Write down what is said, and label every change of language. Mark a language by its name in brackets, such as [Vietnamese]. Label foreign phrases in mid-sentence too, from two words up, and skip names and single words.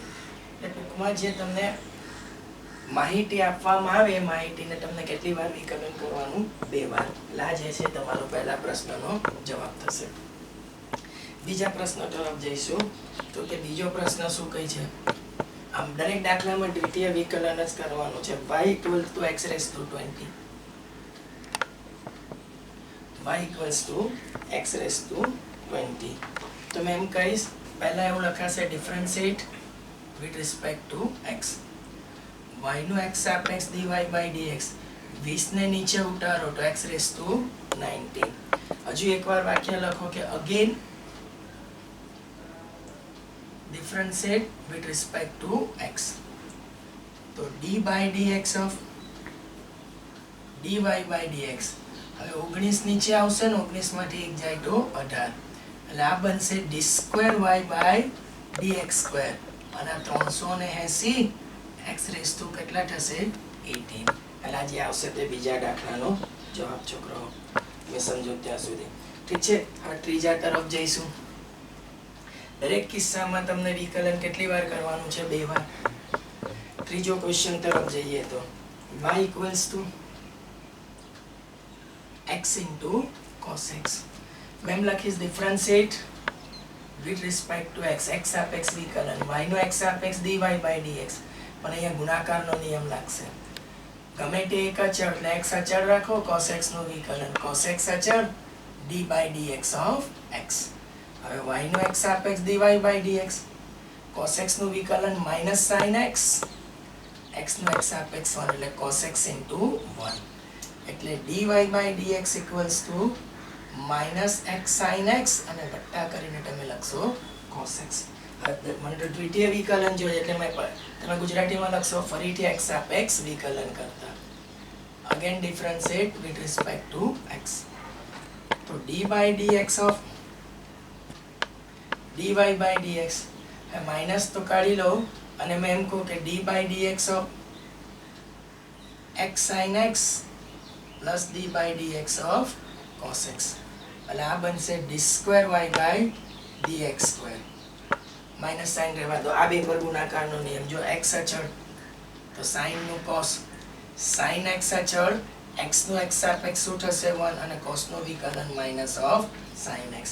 [Gujarati] એટલે ટૂંકમાં જે તમને માહિતી આપવામાં આવે એ માહિતીને તમને કેટલી વાર વિકલન કરવાનું? 2 વાર. એટલે આ જે છે તમારો પહેલા પ્રશ્નનો જવાબ થશે. બીજા પ્રશ્ન તરફ જઈશું. તો કે બીજો પ્રશ્ન શું કહે છે? આમ દરેક દાખલામાં દ્વિતીય વિકલન જ કરવાનું છે. [English] y equals to x raised to 20. y equals to x raised to 20. [Gujarati] તો મેં એમ કહીશ, પહેલા એવું લખાશે [English] differentiate with respect to x. [Gujarati] y નું x સાપેક્ષ [English] dy by dx. [Gujarati] 20 ને નીચે ઉતારો તો [English] x raised to 19. [Gujarati] હજુ એકવાર વાક્ય લખો કે [English] again differentiate with respect to x. તો d by dx of dy by dx. [Gujarati] હવે 19 નીચે આવશે ને, 19 માંથી 1 જાય તો 18. એટલે આ બનશે [English] d square y by dx square. [Gujarati] અને 380 [English] x raised to [Gujarati] કેટલા થશે? 18. એટલે આ જે આવશે તે બીજા દાખલાનો જવાબ છોકરાઓ. મેં સમજો ત્યાં સુધી ઠીક છે. હવે ત્રીજા તરફ જઈશું. દરેક કિસ્સામાં તમને વિકલન કેટલી વાર કરવાનું છે? 2 વાર. ત્રીજો ક્વેશ્ચન તરફ જઈએ તો [English] y equals to x into cos x. [Gujarati] મેં લખીશ [English] differentiate with respect to x. [Gujarati] x સાપેક્ષ વિકલન. y નો x સાપેક્ષ [English] dy by dx. [Gujarati] પણ અહીંયા ગુણાકારનો નિયમ લાગશે. ગમે તે એક અચળ એટલે x અચળ રાખો, cos x નું વિકલન. [English] cos x અચળ d by dx of x. [Gujarati] હવે y નો x સાપેક્ષ [English] dy by dx. [Gujarati] cos x નું વિકલન [English] minus sin x. [Gujarati] x નો x સાપેક્ષ 1 એટલે [English] cos x into 1. એટલે dy by dx equals to minus x sin x [Gujarati] અને વત્તા કરીને તમે લખશો [English] cos x. [Gujarati] મને તો દ્વિતીય વિકલન જોઈએ એટલે તમે ગુજરાતીમાં લખશો ફરીથી x સાપેક્ષ વિકલન કરતા. [English] again differentiate with respect to x. તો d by dx of dy by dx. માઇનસ [Gujarati] તો કાઢી લો અને મેં એમ કહું કે [English] d by dx of x sin x plus d by dx of cos x. [Gujarati] એટલે આ બનશે [English] d square y by dx square. minus sign [Gujarati] રહેવા દો. આ બે પર ગુણાકારનો નિયમ. જો x અચળ તો sin નું cos. sin x અચળ, x નું x સાપેક્ષ શું થશે? 1 અને cos નું વિકલન [English] minus of sin x.